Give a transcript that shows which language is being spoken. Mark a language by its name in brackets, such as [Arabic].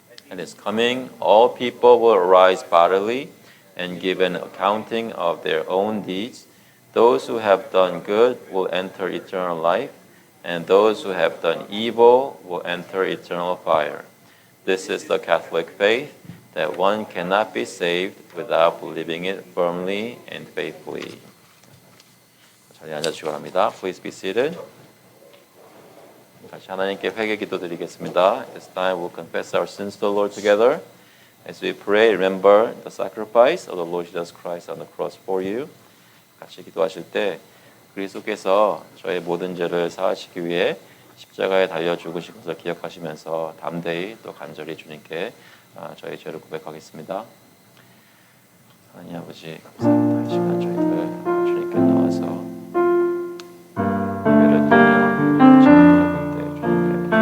[English] At his coming, all people will arise bodily and give an accounting of their own deeds. Those who have done good will enter eternal life. and those who have done evil will enter eternal fire. This is the Catholic faith, that one cannot be saved without believing it firmly and faithfully. [Korean] 자리에 앉아주시기 바랍니다. [English] Please be seated. [Korean] 같이 하나님께 회개 기도 드리겠습니다. [English] This time we'll confess our sins to the Lord together. As we pray, remember the sacrifice of the Lord Jesus Christ on the cross for you. [Korean] 같이 기도하실 때 그리스도께서 저의 모든 죄를 사하시기 위해 십자가에 달려 죽으신 것을 기억하시면서 담대히 또 간절히 주님께 저희 죄를 고백하겠습니다. 하나님 아버지 감사합니다. 이 시간 저희들 주님께 나와서 예배를 드리며 주님 가운데 주님께